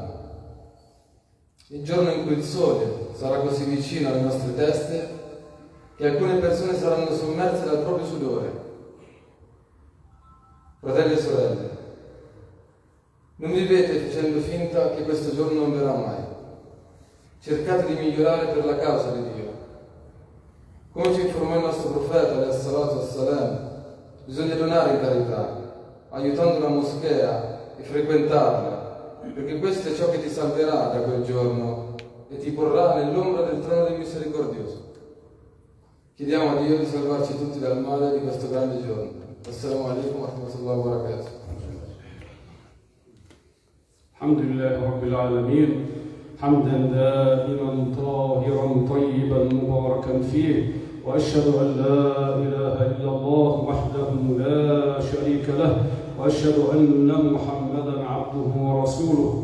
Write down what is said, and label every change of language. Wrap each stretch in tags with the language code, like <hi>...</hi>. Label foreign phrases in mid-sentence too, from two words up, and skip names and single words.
<it>Il giorno in cui il sole sarà così vicino alle nostre teste che alcune persone saranno sommerse dal proprio sudore. Fratelli e sorelle, non vivete facendo finta che questo giorno non verrà mai. Cercate di migliorare per la causa di Dio. Come ci informò il nostro profeta,</it> <ar>عليه الصلاة والسلام,</ar> <it>bisogna donare in carità, aiutando la moschea e frequentarla, perché questo è ciò che ti salverà da quel giorno e ti porrà nell'ombra del trono del misericordioso. Chiediamo a Dio di salvarci tutti dal male di questo grande giorno.</it> <ar>السلام عليكم ورحمة الله وبركاته. الحمد لله رب العالمين حمدا دائما طاهرا طيبا مباركا فيه، وأشهد أن لا إله إلا الله وحده لا شريك له، وأشهد أن محمدا عبده ورسوله.</ar>